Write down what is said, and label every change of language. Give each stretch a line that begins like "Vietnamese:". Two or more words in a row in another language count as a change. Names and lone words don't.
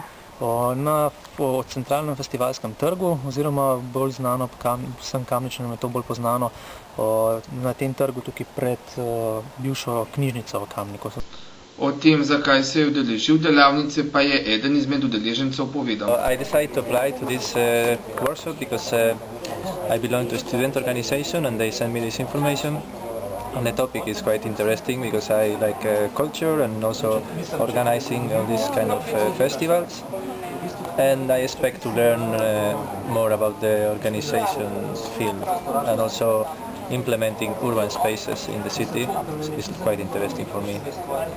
Slovenian: Na centralnem festivalskem trgu oziroma bolj znano, vsem Kamničanom je to bolj poznano, na tem trgu tukaj pred bivšo knjižnico v Kamniku. O tem, zakaj se je udeležil delavnice, pa je eden izmed udeležencev povedal.
English: I decided to apply to this workshop because I belong to a student organization and they sent me this information. And the topic is quite interesting because I like culture and also organizing all these kind of festivals. And I expect to learn more about the organization's field and also implementing urban spaces in the city is quite interesting for me.